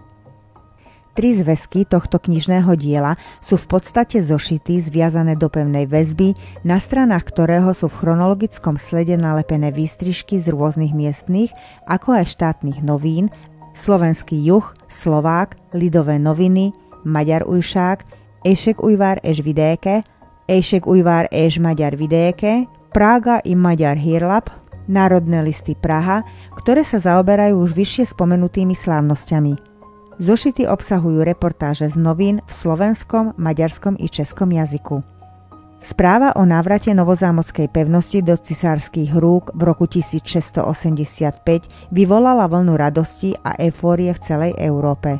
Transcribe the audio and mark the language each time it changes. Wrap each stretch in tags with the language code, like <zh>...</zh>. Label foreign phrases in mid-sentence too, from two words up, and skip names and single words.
<sk>Tri zväzky tohto knižného diela sú v podstate zošity zviazané do pevnej väzby, na stranách ktorého sú v chronologickom slede nalepené výstrižky z rôznych miestnych, ako aj štátnych novín, Slovenský juh, Slovák, Lidové noviny, Magyar újság, Éjség újvár és vidéke, Éjség újvár és Magyar vidéke, Prága i Magyar hírlap, Národné listy Praha, ktoré sa zaoberajú už vyššie spomenutými slávnosťami. Zošity obsahujú reportáže z novín v slovenskom, maďarskom i českom jazyku. Správa o návrate novozámockej pevnosti do cisárskych rúk v roku 1685 vyvolala vlnu radosti a eufórie v celej Európe.</sk>